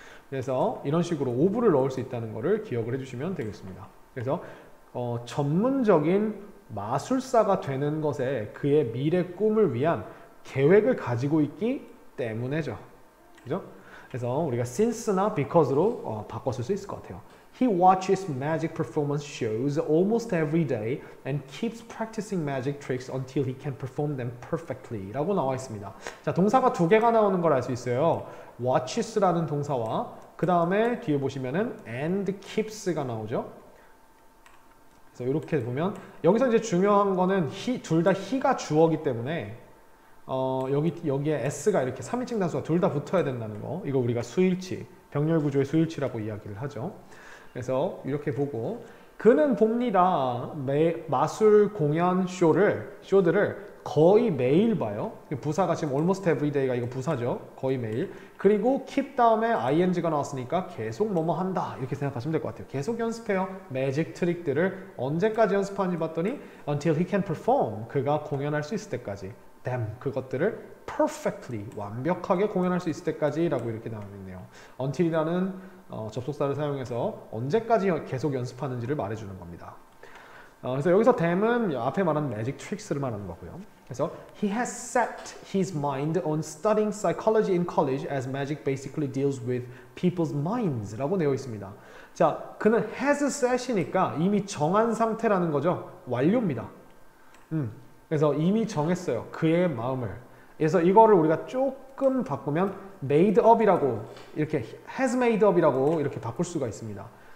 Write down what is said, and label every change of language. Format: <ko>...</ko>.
<ko>그래서 이런 식으로 of를 넣을 수 있다는 것을 기억을 해주시면 되겠습니다. 그래서 전문적인 마술사가 되는 것에 그의 미래 꿈을 위한 계획을 가지고 있기 때문에죠. 그죠? 그래서 우리가 since나 because로 바꿔 쓸 수 있을 것 같아요.</ko> <en>He watches magic performance shows almost every day and keeps practicing magic tricks until he can perform them perfectly</en> <ko>라고 나와 있습니다. 자, 동사가 두 개가 나오는 걸 알 수 있어요. watches라는 동사와 그 다음에 뒤에 보시면은</ko> <en>and keeps</en> <ko>가 나오죠. 그래서 이렇게 보면 여기서 이제 중요한 거는 둘 다 he가 주어기 때문에 여기에 s가 이렇게 3인칭 단수가 둘 다 붙어야 된다는 거. 이거 우리가 수일치, 병렬 구조의 수일치라고 이야기를 하죠. 그래서 이렇게 보고 그는 봅니다. 마술 공연 쇼들을 거의 매일 봐요. 부사가 지금</ko> <en>almost every day</en> <ko>가 이거 부사죠. 거의 매일. 그리고 keep 다음에 ing가 나왔으니까 계속 뭐뭐 한다 이렇게 생각하시면 될 것 같아요. 계속 연습해요. 매직 트릭들을 언제까지 연습하는지 봤더니</ko> <en>until he can perform</en> <ko>그가 공연할 수 있을 때까지 them 그것들을</ko> <en>perfectly</en> <ko>완벽하게 공연할 수 있을 때까지 라고 이렇게 나와 있네요. until이라는 접속사를 사용해서 언제까지 계속 연습하는지를 말해주는 겁니다. 그래서 여기서 them은 앞에 말한 magic tricks를 말하는 거고요.</ko> <en>그래서 he has set his mind on studying psychology in college as magic basically deals with people's minds</en> <ko>라고 되어 있습니다. 자, 그는 has set이니까 이미 정한 상태라는 거죠. 완료입니다. 그래서 이미 정했어요. 그의 마음을. 그래서 이거를 우리가 조금 바꾸면 made up이라고 이렇게</ko> <en>has made up</en> <ko>이라고 이렇게 바꿀 수가 있습니다.</ko>